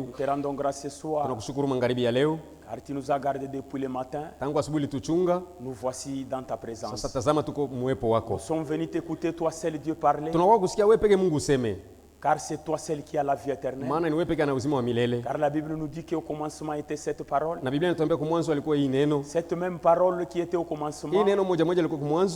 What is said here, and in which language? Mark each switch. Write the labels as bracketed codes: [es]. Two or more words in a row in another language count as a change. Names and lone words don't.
[fr] nous te rendons grâce ce soir [sw] tunakushukuru magharibi ya leo, [fr] car tu nous as gardés depuis le matin. [sw] tangu asubuhi tuchunga, [fr] Nous voici dans ta présence. [sw] sasa tazama tuko muwepo wako. [fr] Nous sommes venus t'écouter, toi seul Dieu, parler, [sw] Tunakuwa kusikia wewe peke Mungu useme, [fr] car c'est toi seul qui as la vie éternelle. [sw] maana ni wewe peke ana uzima wa milele. [fr] Car la Bible nous dit qu'au commencement était cette parole. [sw] Na Biblia inatuambia kwa mwanzo alikuwa hii neno. [fr] Cette même parole qui était au [sw] Hii [fr] commencement, [sw] neno moja moja ilikuwa kwa mwanzo,